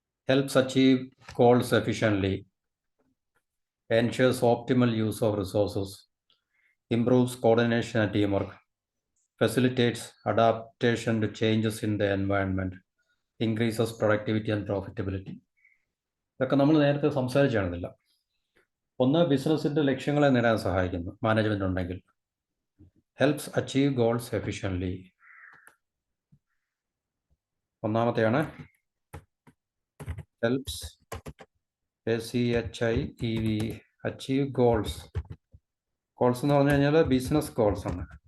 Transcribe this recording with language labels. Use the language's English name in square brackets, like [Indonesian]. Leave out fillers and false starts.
[English] helps achieve goals efficiently, ensures optimal use of resources, improves coordination and teamwork, facilitates adaptation to changes in the environment, increases productivity and profitability. [Malayalam] ഇതൊക്കെ നമ്മൾ നേരത്തെ സംസാരിച്ചാണില്ല. ഒന്ന്, ബിസിനസ്സിൻ്റെ ലക്ഷ്യങ്ങളെ നേടാൻ സഹായിക്കുന്നു management ഉണ്ടെങ്കിൽ. [English] helps achieve goals efficiently [Malayalam] ഒന്നാമത്തെയാണ്. [English] helps ACHIEV achieve goals. [Malayalam] Goals എന്ന് പറഞ്ഞു കഴിഞ്ഞാൽ ബിസിനസ് ഗോൾസ് ആണ്.